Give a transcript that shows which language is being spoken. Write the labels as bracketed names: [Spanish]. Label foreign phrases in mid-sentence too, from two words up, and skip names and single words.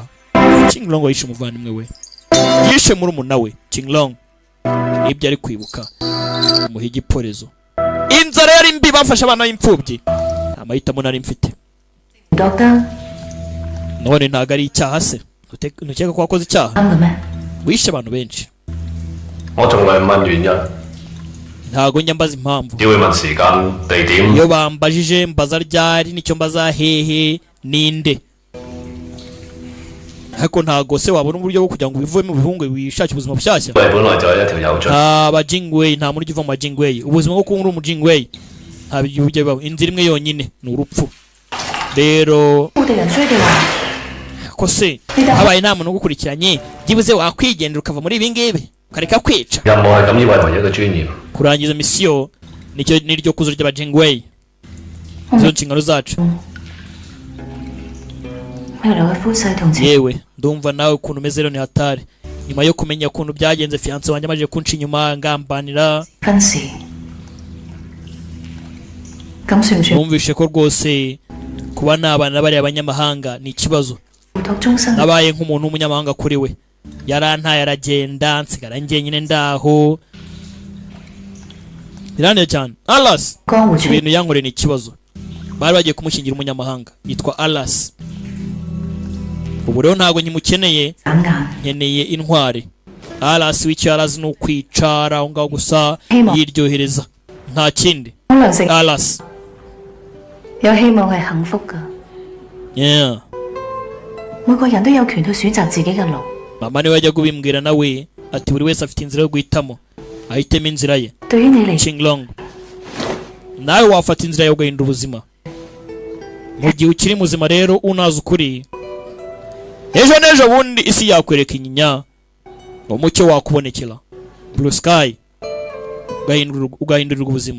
[Kinyarwanda] Qinglong yishe umuvandimwe we, yishe murumuna we Qinglong, ibyo ari kwibuka umuha igiporezo. Inzara yari mbi, bafashe abana b'imfubyi, amahitamo nari mfite. Doctor none ntago ari icyaha se? Ntukeka ko wakoze icyaha? [Cantonese] 啱嘅咩？ [Kinyarwanda] wishe abantu benshi. [Cantonese] 我仲未問原因， [Kinyarwanda] ntago njya mbaza impamvu. [Cantonese] 只會問時間、地點。 [Kinyarwanda] iyo bambajije mbaza ryari, nicyo mbaza hehe ninde. ariko ntago se wabona uburyo bwo kugira ngo ubivemo bihunge wishake ubuzima bushyashya? [Cantonese] 佢本來就係一條友進。 [Kinyarwanda] aba Jingwei nta muri uva mu Jingwei. ubuzima bwo kuba uri mu Jingwei nta bijya bibaho. inzira imwe yonyine ni urupfu. rero [Cantonese] 我哋人追嘅話， [Kinyarwanda] ko se habaye nta muntu ugukurikiranye byibuze wakwigendera ukava muri ibi ngibi ukareka kwica. [Cantonese] 任務係咁，以為唯一嘅尊嚴。 [Kinyarwanda] kurangiza misiyo niryo kuzo ry'aba Jingwei. izo nshingano zacu. [Cantonese] 未來嘅夫婿同前 [Kinyarwanda] yewe ndumva nawe ukuntu umeze rero ni hatari. nyuma yo kumenya ukuntu byagenze fiance wanjye amaze kunca inyuma ngambanira, [Cantonese] 婚事，咁算唔算 [Kinyarwanda] numvishe ko rwose kuba nabana bariya abanyamahanga ni ikibazo. [Cantonese] 付託終生？ [Kinyarwanda] nabaye nk'umuntu w'umunyamahanga kuri we, yarantaye aragenda nsigara njyenyine ndaho. biraneye cyane. Alas [Cantonese] 江湖傳 [Kinyarwanda] ibintu yankoreye ni ikibazo. bari bagiye kumushyingira umunyamahanga yitwa Alas. ubu rero ntabwo nkimukeneye, [Cantonese] 眨眼， [Kinyarwanda] nkeneye intwari. Alas w'icyo yarazi ni ukwicara aho ngaho gusa Hema. yiryohereza, nta kindi. [Cantonese] 可能性 Alas 有希望係幸福㗎。 yeah. 每個人都有權去選擇自己嘅路。 [Kinyarwanda] mama niwe yajya kubimbwira nawe ati buri wese afite inzira yo guhitamo, ahitemo inzira ye. [Cantonese] 對於你嚟， [Kinyarwanda] Qinglong nawe wafata inzira yo guhindura ubuzima mu gihe ukiri muzima. rero unazi ukuri, ejo n'ejo bundi isi yakwereka inyinya, umucyo wakubonekera, [English] blue sky, [Kinyarwanda] ugahindurirwa ubuzima.